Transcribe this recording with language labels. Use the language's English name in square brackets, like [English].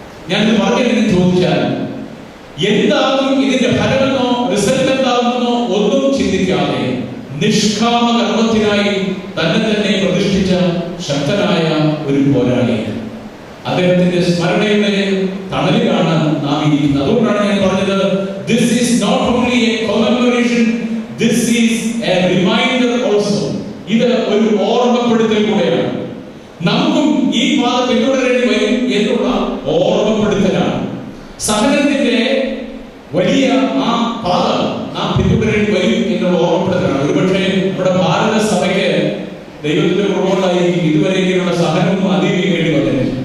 [Malayalam] ഞാനിത് പറഞ്ഞതെന്ന് ചോദിച്ചാൽ, എന്താകും ഇതിന്റെ ഫലമെന്നോ റിസൾട്ട് എന്താകുമെന്നോ ഒന്നും ചിന്തിക്കാതെ നിഷ്കാമ കർമ്മത്തിനായി തന്നെ പ്രതിഷ്ഠിച്ച ശക്തനായ ഒരു പോരാളി. അദ്ദേഹത്തിന്റെ സ്മരണയുടെ തണലിലാണ് നാം ഇരിക്കുന്നത്. അതുകൊണ്ടാണ് ഞാൻ പറഞ്ഞത്, [English] this is not only a commemoration, this is a reminder also. [Malayalam] ഇത് ഒരു ഓർമ്മപ്പെടുത്തൽ കൂടെയാണ്. നമുക്കും ഈ പാത പിന്തുടരേണ്ടി വരും എന്നുള്ള ഓർമ്മപ്പെടുത്തലാണ്. സഹനത്തിന്റെ വലിയ ആ പാത നാം പിന്തുടരേണ്ടി വരും എന്നുള്ള ഓർമ്മപ്പെടുത്തലാണ്. ഒരുപക്ഷെ നമ്മുടെ ഭാരത സഭയ്ക്ക് ദൈവത്തിന്റെ കുറവുകളായിരിക്കും ഇതുവരെയുള്ള സഹനമൊന്നും അതിജീവിക്കേണ്ടി വന്നില്ല.